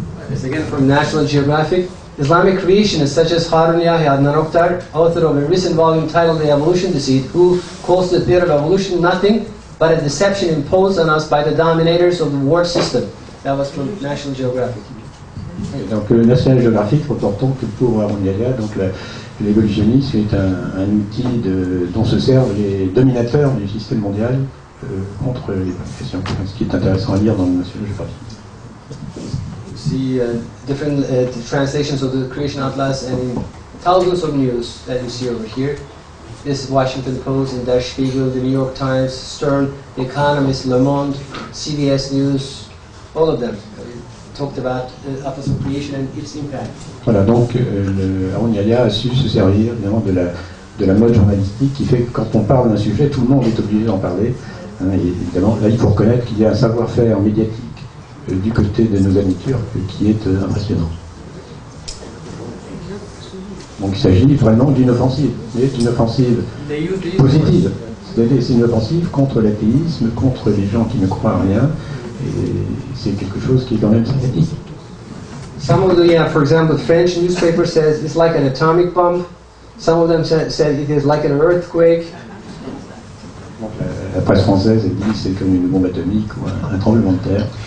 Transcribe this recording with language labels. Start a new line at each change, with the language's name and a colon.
English: Yes, again from National Geographic. Islamic creationists such as Harun Yahya Adnan Oktar, author of a recent volume titled The Evolution Deceit, who calls the theory of evolution nothing but a deception imposed on us by the dominators of the world system. That was from National Geographic.
French: Donc National Geographic reportant que pour Harun Yahya, donc l'évolutionnisme est un outil dont se servent les dominateurs du système mondial contre les populations, ce qui est intéressant à lire dans le National Geographic.
English: See different translations of the Creation Atlas and in thousands of news that you see over here. This Washington Post, and Der Spiegel, the New York Times, Stern, The Economist, Le Monde, CBS News, all of them talked about the Atlas of Creation and its impact.
French: Voilà, donc Harun Yahya a su se servir évidemment de la mode journalistique qui fait que quand on parle d'un sujet, tout le monde est obligé d'en parler. Hein, et évidemment, là il faut reconnaître qu'il y a un savoir-faire médiatique du côté de nos amis turcs qui est impressionnant. Donc il s'agit vraiment d'une offensive, mais d'une offensive positive. C'est une offensive contre l'athéisme, contre les gens qui ne croient à rien, et c'est quelque chose qui est quand même sympathique.
English: Some of the, for example, French newspaper says it's like an atomic bomb. Some of them said it is like an earthquake.
French: Donc, la presse française elle dit c'est comme une bombe atomique ou un tremblement de terre.